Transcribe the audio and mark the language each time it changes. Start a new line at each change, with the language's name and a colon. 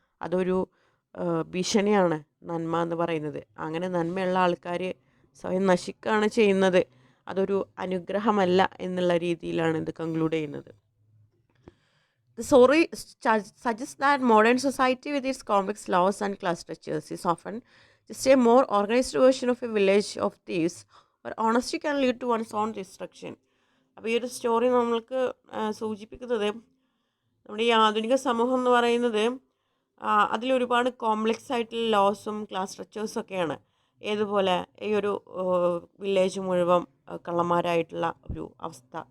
Malayalam: അതൊരു ഭീഷണിയാണ് നന്മ എന്ന് പറയുന്നത്. അങ്ങനെ നന്മയുള്ള ആൾക്കാർ സ്വയം നശിക്കുകയാണ് ചെയ്യുന്നത്. അതൊരു അനുഗ്രഹമല്ല എന്നുള്ള രീതിയിലാണ് ഇത് കൺക്ലൂഡ് ചെയ്യുന്നത്.
English: The story suggests that modern society with its complex laws and class structures is often just a more organized version of a village of thieves, where honesty can lead to one's own destruction.
Malayalam: അപ്പോൾ ഈ ഒരു story നമ്മൾക്ക് സൂചിപ്പിക്കുന്നത്, നമ്മുടെ ഈ ആധുനിക സമൂഹം എന്ന് പറയുന്നത് അതിലൊരുപാട് കോംപ്ലക്സ് ആയിട്ടുള്ള ലോസും ക്ലാസ് സ്ട്രക്ചേഴ്സും ഒക്കെയാണ്. ഏതുപോലെ ഈ ഒരു വില്ലേജ് മുഴുവൻ കള്ളന്മാരായിട്ടുള്ള ഒരു അവസ്ഥ.